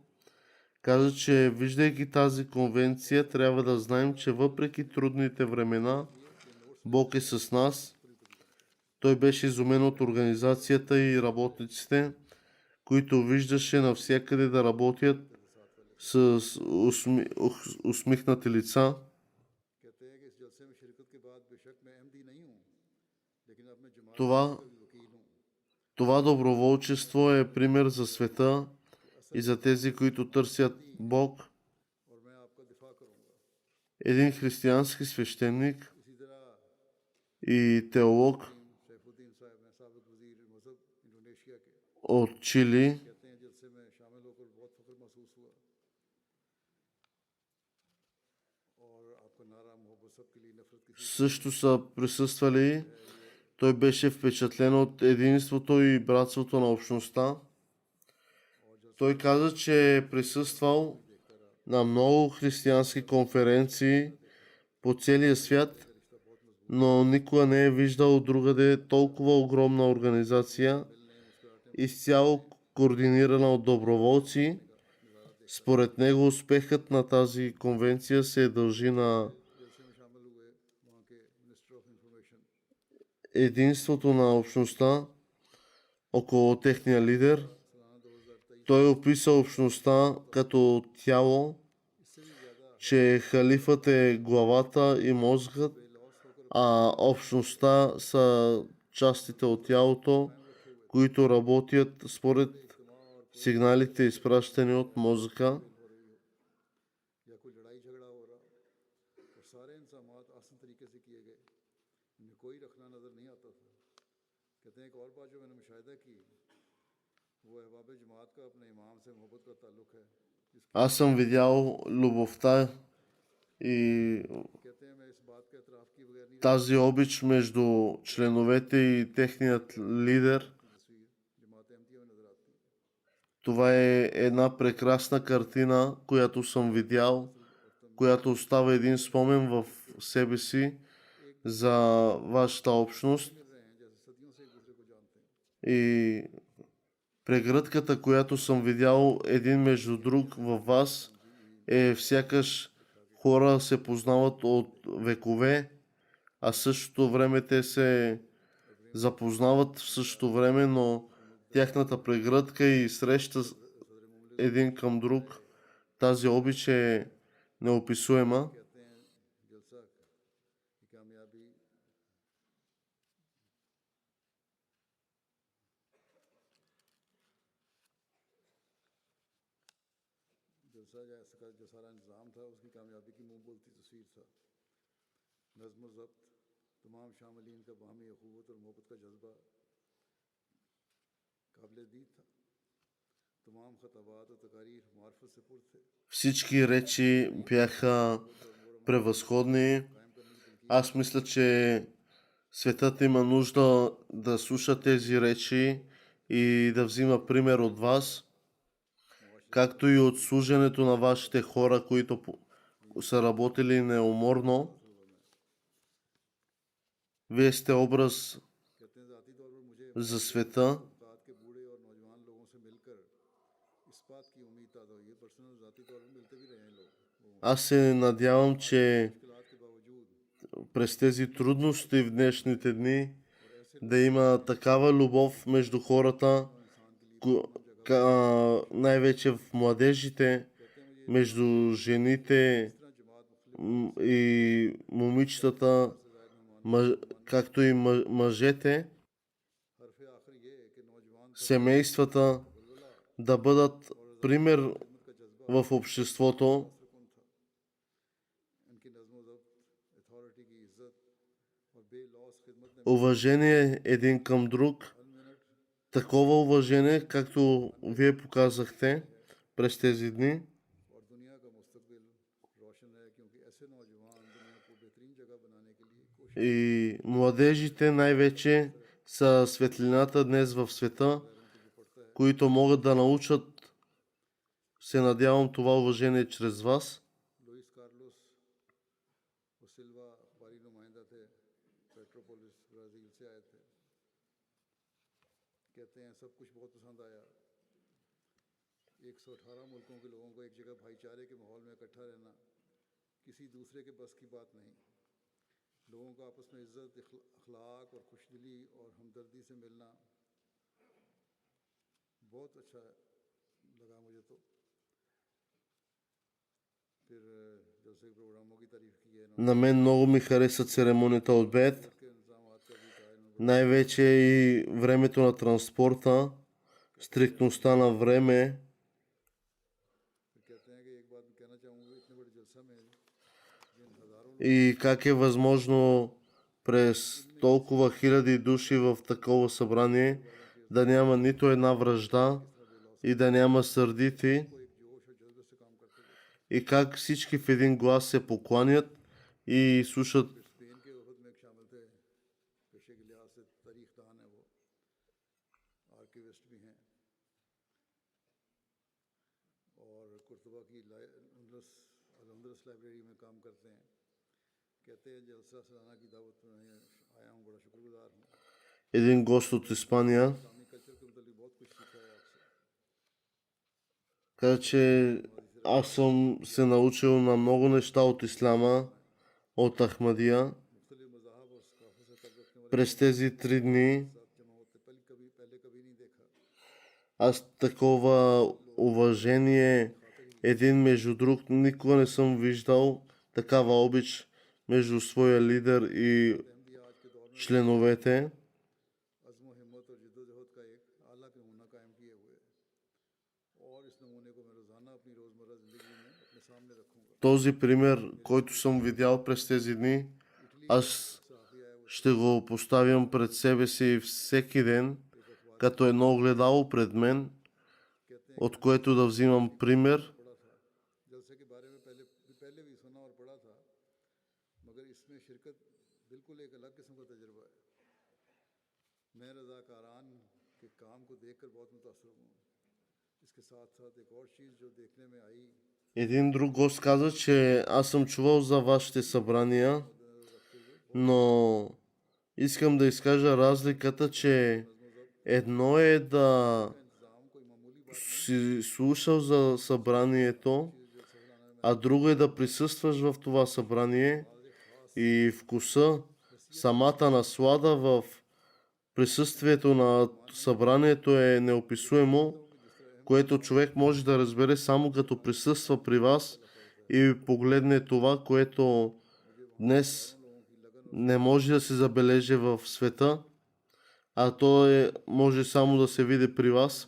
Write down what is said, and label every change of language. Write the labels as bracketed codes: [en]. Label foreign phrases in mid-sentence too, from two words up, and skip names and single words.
[bg] Каза, че виждайки тази конвенция, трябва да знаем, че въпреки трудните времена, Бог е с нас. Той беше изумен от организацията и работниците, които виждаше навсякъде да работят с усмихнати лица. [ur] کہتے ہیں کہ اس جلسے میں شرکت کے بعد بیشک میں احمدی نہیں ہوں، لیکن اب میں جماعت [bg] Това, [ur] کا بھی وکیل ہوں. [bg] това доброволчество е пример за света и за тези, които търсят Бог. [ur] اور میں آپ کا دفاع کروں گا. [bg] Един християнски свещеник [ur] اسی طرح [bg] и теолог [ur] سیف الدین صاحب ہیں، سابق وزیر مذہب انڈونیشیا کے, [bg] от Чили [ur] کہتے ہیں جلسے میں شامل ہو کر بہت فخر محسوس ہوا اور آپ کا نعرہ محبت سب کے لیے نفرت کسی [bg] също са присъствали. Той беше впечатлен от единството и братството на общността. Той каза, че е присъствал на много християнски конференции по целия свят, но никога не е виждал другаде толкова огромна организация, изцяло координирана от доброволци. Според него успехът на тази конвенция се дължи на [ur] جلسے میں شامل ہوئے وہاں کے [en] minister of information [bg] единството на общността около техния лидер. [ur] سالانہ 2023 [bg] Той описа общността като тяло, че халифът е главата и мозъкът, а общността са частите от тялото, които работят според сигналите, изпращани от мозъка. [ur] یا کوئی لڑائی جھگڑا ہو رہا اور سارے انصرامات آسان طریقے سے کیے گئے، ان میں کوئی رخنہ نظر نہیں آتا تھا. کہتے ہیں ایک اور بات جو میں نے مشاہدہ کی وہ احباب جماعت کا اپنے امام سے محبت کا تعلق ہے. [bg] Аз съм видял любовта и [ur] کہتے ہیں میں اس بات کا اعتراف کیے بغیر نہیں [bg] тази обич между членовете и техният лидер. [ur] تصویر جماعت احمدیہ میں نظر آتی ہے. [bg] Това е една прекрасна картина, която съм видял, която остава един спомен в себе си за вашата общност. [ur] مل رہے ہیں جیسے صدیوں سے ایک دوسرے کو جانتے ہیں. [bg] И прегръдката, която съм видял един между друг във вас, е сякаш хора се познават от векове, а в същото време те се запознават в същото време, но тяхната прегръдка и среща един към друг, тази обич е неописуема. [ur] کہتے ہیں جلسہ کی کامیابی جلسہ جیسا جو سارا انتظام تھا اس کی کامیابی کی منہ بولتی تصویر تھا. نظم و ضبط، تمام شاملین کا باہمی اخوت اور محبت کا جذبہ قابل دید تھا. تمام خطابات اور تقاریر معرفت سے پر تھے. [bg] Всички речи бяха превъзходни. Аз мисля, че светът има нужда да слуша тези речи и да взима пример от вас, както и от служенето на вашите хора, които са работили неуморно. Вие сте образ [ur] کہتے ہیں ذاتی طور پر مجھے [bg] за света. [ur] اوقات کے بوڑھے اور نوجوان لوگوں سے مل کر اس بات کی امید تازہ ہوئی ہے. پرسنل ذاتی طور پر ملتے بھی رہے ہیں لوگوں [bg] Аз се надявам, че [ur] مشکلات کے باوجود [bg] през тези трудности в днешните дни да има такава любов между хората, най-вече в младежите, между жените, и момичетата, както и мъжете, [ur] حرف آخر یہ ہے کہ نوجوان [bg] семействата да бъдат пример [ur] خدمت کا جذبہ [bg] в обществото, [ur] اثرکن تھا. ان کی نظم ضبط، اتھارٹی کی عزت اور بے لوث خدمت نے [bg] уважение един към друг, [ur] ہر منٹ [bg] такова уважение, както вие показахте през тези дни. [ur] اور دنیا کا مستقبل روشن ہے، کیونکہ ایسے نوجوان دنیا کو بہترین جگہ بنانے کے لیے کوشش [bg] И младежите най-вече са светлината днес в света, [ur] غیروں کو جو پڑتا ہے. [bg] които могат да научат, се надявам, това уважение чрез вас. [ur] لوئس کارلوس وو سلوا اخباری نمائندہ تھے، پیٹروپولس برازیل سے آئے تھے. کہتے ہیں سب کچھ بہت پسند آیا۔ 118 ملکوں کے لوگوں کو ایک جگہ بھائی چارے کے ماحول میں اکٹھا رہنا کسی دوسرے کے بس کی بات نہیں. لوگوں کو آپس میں عزت، اخلاق اور خوشدلی اور ہمدردی سے ملنا بہت اچھا لگا مجھے. تو پھر جلسے کے پروگراموں کی تعریف کی ہے انہوں نے, [bg] На мен много ми хареса церемонията от бед, [ur] کے انتظامات کا بھی کہا انہوں نے. [bg] най-вече и времето на транспорта, стриктността на време [ur] پھر کہتے ہیں کہ ایک بات میں کہنا چاہوں گا، اتنے بڑے جلسہ میں جن ہزاروں [bg] и как е възможно през толкова хиляди души в такова събрание да няма нито една вражда и да няма сърдити, [ur] کو ایک جوش اور جذبے سے کام کرتے دیکھا. [bg] и как всички в един глас се покланят и слушат. [ur] سپین کے وفد میں ایک شامل تھے، پیشے کے لحاظ سے تاریخ دان ہے، وہ آرکائیوسٹ بھی ہیں اور قرطبہ کی اندرس لائبریری میں کام کرتے ہیں. کہتے ہیں جلسہ سالانہ کی دعوت میں آیا ہوں، بڑا شکرگزار ہوں. [bg] Един гост от Испания [ur] اسلامی کلچر کے مطلب بہت کچھ سیکھا ہے آپ سے. [bg] каза, че аз съм се научил на много неща от ислама, от Ахмадия. [ur] مختلف مذاہب اور ثقافت سے تعلق رکھنے والے [bg] През тези 3 дни [ur] ساتھ جمع ہوتے پہلے کبھی نہیں دیکھا. [bg] аз такова уважение един между друг никога не съм виждал, такава обич между своя лидер и [ur] احمدی آج کے دور میں [bg] членовете. [ur] عزم ہمت اور جدوجہد کا ایک اعلیٰ نمونہ قائم کیے ہوئے ہے اور اس نمونے کو میں روزانہ اپنی روزمرہ زندگی میں اپنے سامنے رکھوں گا. [bg] Този пример, който съм видял през тези дни, аз [ur] صافی آیا وہ [bg] ще го поставям пред себе си всеки ден, като едно огледало пред мен, от което да взимам пример. [ur] پڑھا تھا، جلسے کے بارے میں پہلے بھی سنا اور پڑھا تھا، مگر اس میں شرکت بالکل ایک الگ قسم کا تجربہ ہے. میں رضاکاران کے کام کو دیکھ کر بہت متاثر ہوں. اس کے ساتھ ساتھ ایک اور چیز جو دیکھنے میں آئی, [bg] Един друг гост каза, че аз съм чувал за вашите събрания, но искам да изкажа разликата, че едно е да [ur] انتظام کوئی معمولی [bg] си слушал за събранието, а друго е да присъстваш в това събрание и вкуса, самата наслада в присъствието на събранието е неописуемо, което човек може да разбере само като присъства при вас и погледне това, което днес не може да се забележи в света, а то може само да се види при вас.